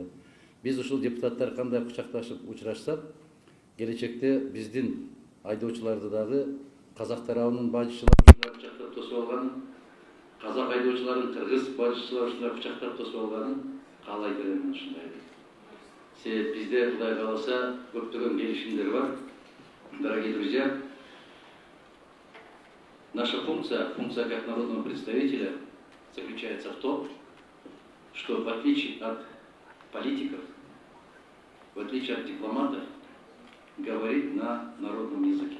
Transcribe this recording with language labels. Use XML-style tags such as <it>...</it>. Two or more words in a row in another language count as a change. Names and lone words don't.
<ky>Biz ушул депутаттар кандай кучакташып учурашсак, келечекте биздин айдоочуларды дагы казак тарабынын бажычылары кучактап тосуп алганын, казак айдоочуларын кыргыз бажычылары кучактап тосуп алганын каалайт элем ушундай. Себеп бизде Кудай кааласа көптөгөн келишимдер бар.</ky> <ru>Дорогие друзья, наша функция как народного представителя заключается в том, что в отличие от политиков, в отличие от дипломатов, говорит на народном языке.</ru>